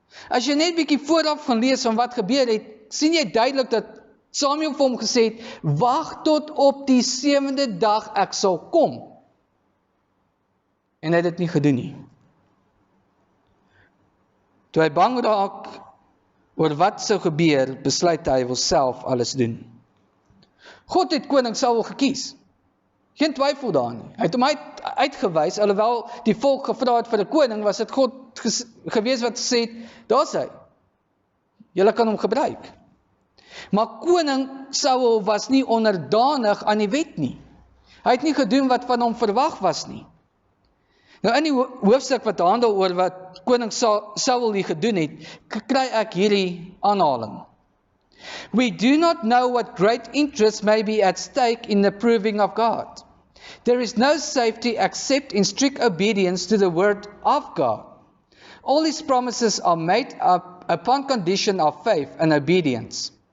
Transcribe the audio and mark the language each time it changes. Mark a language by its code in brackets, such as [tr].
[af] As jy net bietjie vooraf gaan lees van wat gebeur het, sien jy duidelik dat Samuel vir hom gesê het, wag tot op die 7de dag ek sal kom. En hy het dit nie gedoen nie. Toe hy bang raak oor wat sou gebeur, besluit hy wil self alles doen. God het koning Saul gekies. Geen twyfel daarin nie. Hy het hom uitgewys, alhoewel die volk gevra het vir 'n koning, was dit God gewees wat gesê het, daar's hy. Julle kan hom gebruik. Maar koning Saul was nie onderdanig aan die wet nie. Hy het nie gedoen wat van hom verwag was nie. Nou in die hoofstuk wat handel oor wat koning Saul hier gedoen het, kry ek hierdie aanhaling. [en] We do not know what great interest may be at stake in the proving of God. There is no safety except in strict obedience to the word of God. All his promises are made up upon condition of faith and obedience.